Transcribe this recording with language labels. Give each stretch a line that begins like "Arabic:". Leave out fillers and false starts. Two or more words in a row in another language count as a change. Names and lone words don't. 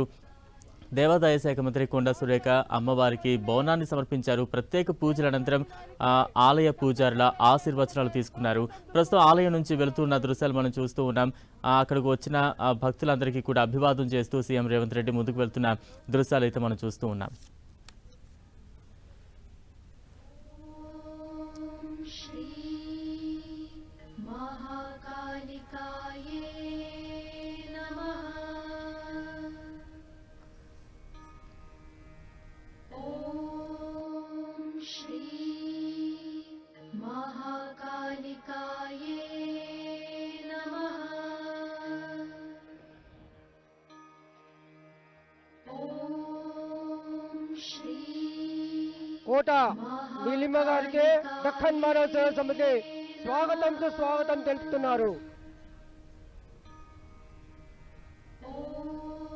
Telugu: దేవాదాయ శాఖ మంత్రి కొండా సురేఖ అమ్మవారికి బోనాన్ని సమర్పించారు. ప్రత్యేక పూజల అనంతరం ఆలయ పూజారుల ఆశీర్వచనాలు తీసుకున్నారు. ప్రస్తుతం ఆలయం నుంచి వెళుతున్న దృశ్యాలు మనం చూస్తూ ఉన్నాం. అక్కడికి వచ్చిన భక్తులందరికీ కూడా అభివాదం చేస్తూ సీఎం రేవంత్ రెడ్డి ముందుకు వెళ్తున్న దృశ్యాలు అయితే మనం చూస్తూ ఉన్నాం.
Sanskrit: श्री महाकालिकाये नमः। श्री महाकालिकाये नमः। श्री
Telugu: కోట నీలిమ గారికి దక్కన్ మానవ సేవా సమితి స్వాగతం సుస్వాగతం తెలుపుతున్నారు.